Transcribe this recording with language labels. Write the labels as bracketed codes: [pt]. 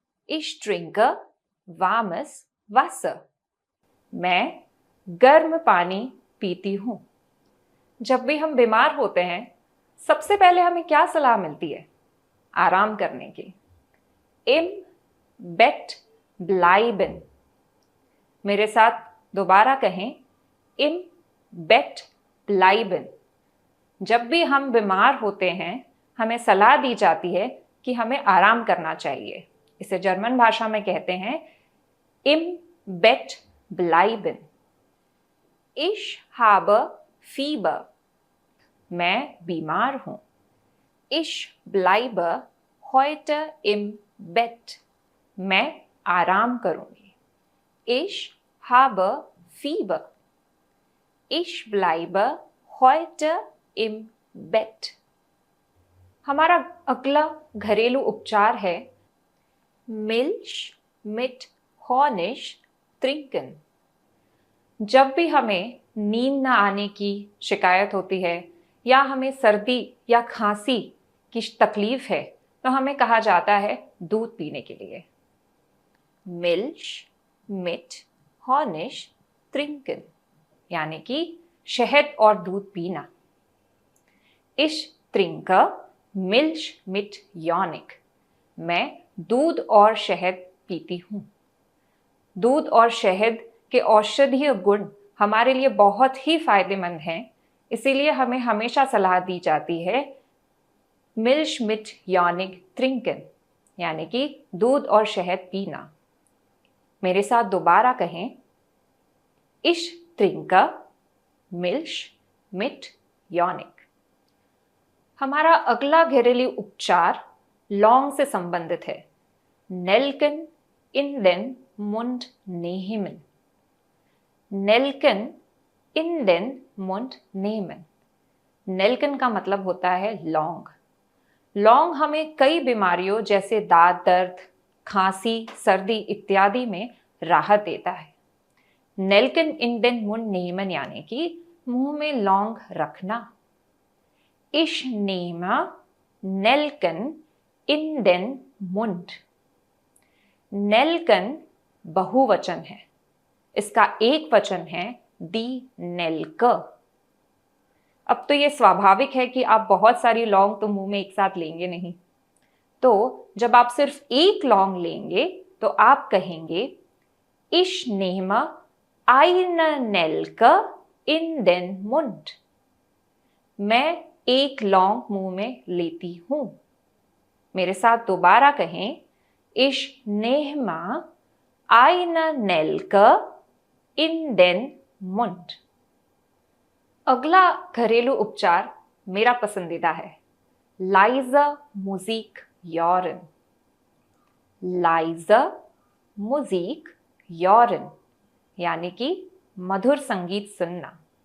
[de] Ich trinke warmes Wasser। [hi] मैं गर्म पानी पीती हूं। जब भी हम बीमार होते हैं, सबसे पहले हमें क्या सलाह मिलती है? आराम करने की। [de] Im Bett bleiben। [hi] मेरे साथ दोबारा कहें, [de] Im Bett bleiben। [hi] जब भी हम बीमार होते हैं, हमें सलाह दी जाती है कि हमें आराम करना चाहिए। इसे जर्मन भाषा में कहते हैं [de] Im Bett bleiben। Ich habe Fieber। [hi] मैं बीमार हूं। [de] Ich bleibe heute im Bett। [hi] मैं आराम करूंगी। [de] Ich habe Fieber। Ich bleibe heute im Bett। [hi] हमारा अगला घरेलू उपचार है [de] Milch mit Honig trinken। [hi] जब भी हमें नींद न आने की शिकायत होती है या हमें सर्दी या खांसी की तकलीफ है, तो हमें कहा जाता है दूध पीने के लिए। [de] Milch mit Honig trinken, [hi] यानी कि शहद और दूध पीना। [de] Ich trinke Milch mit Honig। [hi] मैं दूध और शहद पीती हूं। दूध और शहद के औषधीय गुण हमारे लिए बहुत ही फायदेमंद हैं, इसीलिए हमें हमेशा सलाह दी जाती है [de] Milch mit Honig trinken, [hi] यानी कि दूध और शहद पीना। मेरे साथ दोबारा कहें, [de] Ich trinke Milch mit Honig। [hi] हमारा अगला घरेलू उपचार लौंग से संबंधित है। [de] Nelken in den Mund nehmen। Nelken in den Mund nehmen। [hi] Nelken का मतलब होता है लौंग। लौंग हमें कई बीमारियों जैसे दांत दर्द, खांसी, सर्दी इत्यादि में राहत देता है। [de] Nelken in den Mund nehmen [hi] यानी कि मुंह में लौंग रखना। [de] Ich nehme Nelken in den Mund। [hi] Nelken बहुवचन है। इसका एक वचन है die Nelke। अब तो ये स्वाभाविक है कि आप बहुत सारी लौंग तो मुंह में एक साथ लेंगे नहीं। तो जब आप सिर्फ एक लौंग लेंगे तो आप कहेंगे [de] Ich nehme eine Nelke in den Mund। [hi] मैं एक लौंग मुंह में लेती हूं। मेरे साथ दोबारा कहें, [de] Ich nehme eine Nelke in den Mund। [hi] अगला घरेलू उपचार मेरा पसंदीदा है, लाइजा music urine. [de] leise Musik hören, [hi] यानी कि मधुर संगीत सुनना।